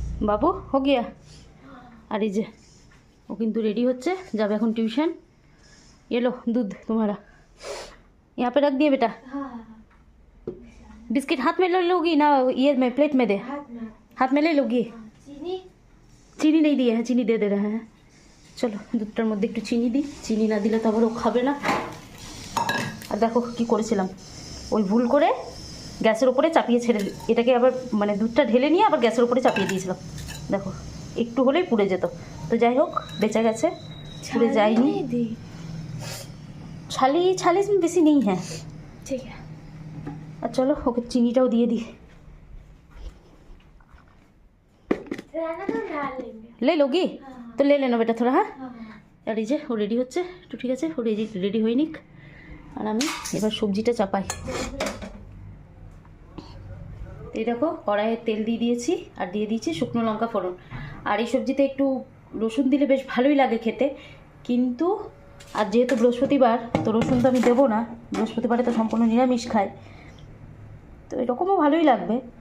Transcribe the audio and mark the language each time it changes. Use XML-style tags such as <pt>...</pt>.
<hi>बाबू हो गया।</hi> <bn>আর এই যে ও কিন্তু রেডি হচ্ছে, যাবে এখন টিউশন।</bn> <hi>ये लो दूध तुम्हारा, यहाँ पे रख दिए बेटा। बिस्किट हाथ में ले लोगी ना, ये में प्लेट में दे, हाथ में ले लोगी। चीनी नहीं दिया है, चीनी दे दे रहे हैं। चलो</hi> <bn>দুধটার মধ্যে একটু চিনি দিই, চিনি না দিলে তো আবার ও খাবে না। আর দেখো কী করেছিলাম, ওই ভুল করে গ্যাসের উপরে চাপিয়ে ছেড়ে এটাকে আবার মানে দুধটা ঢেলে নিয়ে আবার গ্যাসের উপরে চাপিয়ে দিয়েছিলাম। দেখো একটু হলেই পুড়ে যেত। তো যাই হোক, বেঁচে গেছে, পুড়ে যায়নি। ছালি ছালি বেশি নেই হ্যাঁ, ঠিক আছে। আর চলো ওকে চিনিটাও দিয়ে দিই।</bn> <hi>ले लोगी तो ले लेना बेटा थोड़ा। हाँ</hi> <bn>আর এই যে ও রেডি হচ্ছে, একটু ঠিক আছে, ও রেডি হয়ে নিক। আর আমি এবার সবজিটা চাপাই। এই দেখো কড়াইয়ে তেল দিয়ে দিয়েছি, আর দিয়ে দিয়েছি শুকনো লঙ্কা ফোড়ন। আর এই সবজিতে একটু রসুন দিলে বেশ ভালোই লাগে খেতে, কিন্তু আর যেহেতু বৃহস্পতিবার তো রসুন তো আমি দেবো না, বৃহস্পতিবারে তো সম্পূর্ণ নিরামিষ খাই, তো এরকমও ভালোই লাগবে।</bn>